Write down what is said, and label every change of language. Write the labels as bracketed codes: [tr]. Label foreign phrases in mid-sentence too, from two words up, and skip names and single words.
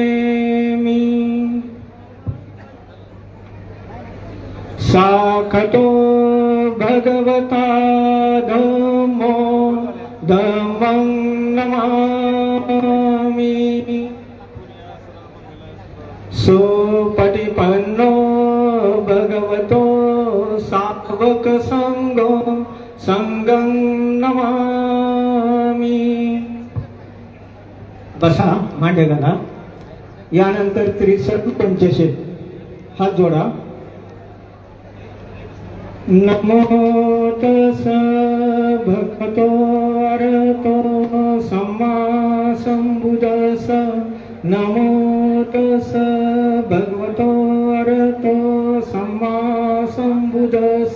[pi] साक्षातो भगवता धम्मो धम्मं नमामि। सुपटिपन्नो भगवतो सात्वक संगो संगं नमामि। [mr] बसा, मांडे घाला। यानंतर त्रिसर्ग पंचशत हात जोडा। [pi] नमो तस् भगवतो अरहतो सम्मा संबुद्धस्स। नमो तस् भगवतो अरहतो सम्मा संबुद्धस्स।